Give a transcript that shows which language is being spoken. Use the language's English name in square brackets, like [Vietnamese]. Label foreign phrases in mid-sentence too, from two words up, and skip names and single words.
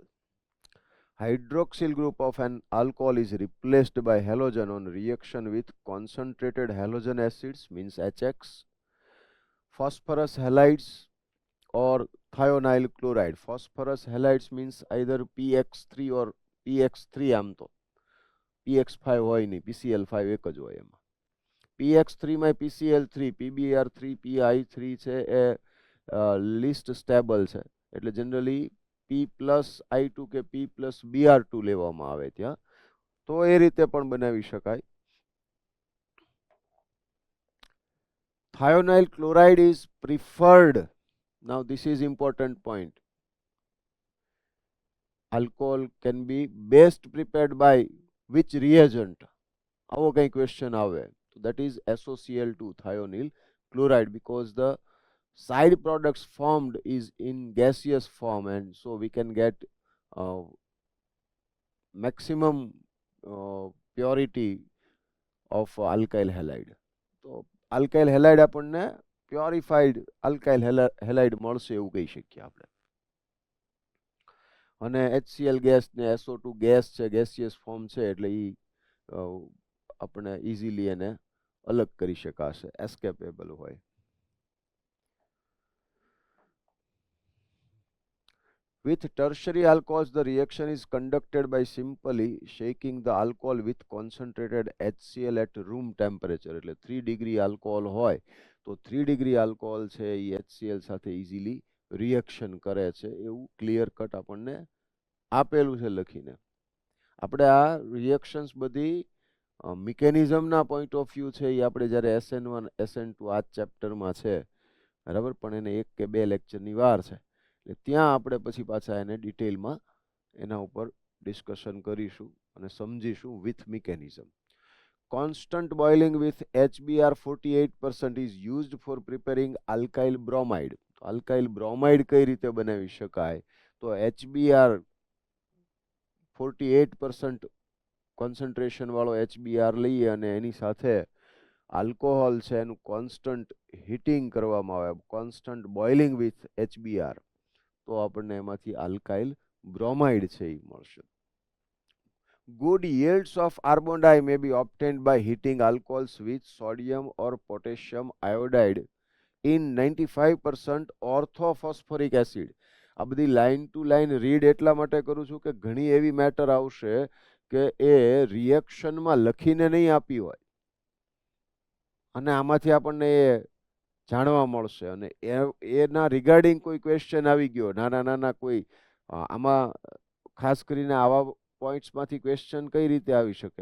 [English] Hydroxyl group of an alcohol is replaced by halogen on reaction with concentrated halogen acids means HX. Phosphorus halides or thionyl chloride. Phosphorus halides means either PX3 or PX3 [Gujarati] આમ તો PX5 હોય નહીં, PCl5 એક જ હોય એમાં. PX3 માં PCl3, PBr3, PI3 છે એ [English] least stable [Gujarati] છે, એટલે જનરલી P પ્લસ I2 કે P પ્લસ Br2 લેવામાં આવે ત્યાં, તો એ રીતે પણ બનાવી શકાય. [English] Thionyl chloride is preferred. Now this is important point. Alcohol can be best prepared by which reagent? [Gujarati] આવો કઈ ક્વેશ્ચન આવે. [English] That is SOCl2 thionyl chloride, because the side products formed is in gaseous form, and so we can get maximum purity of alkyl halide. [Gujarati] તો [English] alkyl halide [Gujarati] આપણને [English] purified alkyl halide [Gujarati] મળશે એવું કહી શકીએ આપણે. અને HCl ગેસ ને SO2 ગેસ છે, [English] gaseous form [Gujarati] છે, એટલે એ આપણે ઇઝીલી એને અલગ કરી શકાશે, એસ્કેપેબલ હોય. [English] With tertiary alcohols, the reaction is conducted by simply shaking the alcohol with concentrated HCl at room temperature. [Gujarati] એટલે 3 [English] degree alcohol [Gujarati] હોય તો 3 [English] degree alcohol [Gujarati] છે એ HCl સાથે [English] easily reaction [Gujarati] કરે છે, એવું [English] clear cut [Gujarati] આપણને આપેલું છે લખીને. આપણે આ રિએક્શન્સ બધી મિકેનિઝમના [English] point of view [Gujarati] છે એ આપણે જ્યારે SN1 SN2 આ ચેપ્ટરમાં છે, બરાબર, પણ એને 1 કે 2 લેક્ચરની વાર છે, એટલે ત્યાં આપણે પછી પાછા એને ડિટેલમાં એના ઉપર ડિસ્કશન કરીશું અને સમજીશું [English] with mechanism. Constant boiling with HBr 48% is used for preparing alkyl bromide. alkyl bromide [Gujarati] કઈ રીતે બનાવી શકાય? તો HBr 48% કોન્સન્ટ્રેશન વાળો HBr લઈએ અને એની સાથે આલ્કોહોલ છે એનું [English] constant heating [Gujarati] કરવામાં આવે, [English] constant boiling with HBr, [Gujarati] તો આપણને એમાંથી [English] alkyl bromide [Gujarati] છે એ મળશે. [English] Good yields of carbon dioxide may be obtained by heating alcohols with sodium or potassium iodide in 95% orthophosphoric acid. [Gujarati] આ બધી [English] line to line read [Gujarati] એટલા માટે કરું છું કે ઘણી એવી મેટર આવશે કે એ રિએક્શનમાં લખીને નહીં આપી હોય અને આમાંથી આપણને એ જાણવા મળશે, અને એના રિગાર્ડિંગ કોઈ ક્વેશ્ચન આવી ગયો, નાના નાના કોઈ આમાં ખાસ કરીને આવા પોઈન્ટ્સમાંથી ક્વેશ્ચન કઈ રીતે આવી શકે?